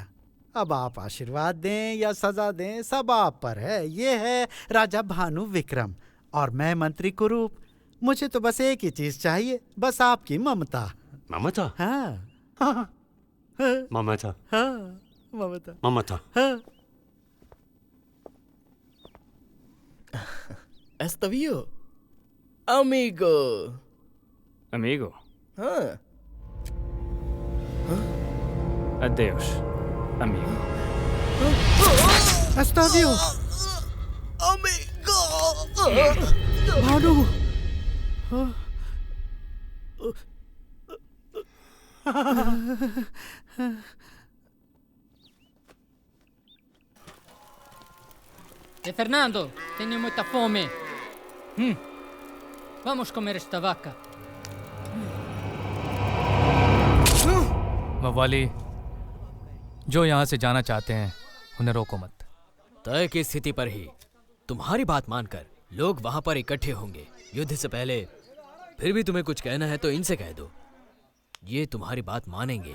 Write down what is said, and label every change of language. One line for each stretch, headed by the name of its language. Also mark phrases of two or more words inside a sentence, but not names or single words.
Hindi: अब आप आशीर्वाद दें या सजा दें सब आप पर है। ये है राजा भानु विक्रम और मैं मंत्री कुरूप। मुझे तो बस एक ही चीज चाहिए, बस आपकी ममता। ममता? हाँ ममता? हाँ ममता। ममता? हाँ। Estavio.
Portuguese: Amigo. Amigo.
Hindi: हाँ.
Portuguese: Adeus, amigo. Estavio. Amigo.
Hindi: भानु।
Portuguese: Fernando, tenho muita fome. Vamos comer esta vaca.
Hindi: मवाली, जो यहाँ से जाना चाहते हैं उन्हें रोको मत। तय की स्थिति पर ही तुम्हारी बात मानकर लोग वहां पर इकट्ठे होंगे युद्ध से पहले। फिर भी तुम्हें कुछ कहना है तो इनसे कह दो, ये तुम्हारी बात मानेंगे।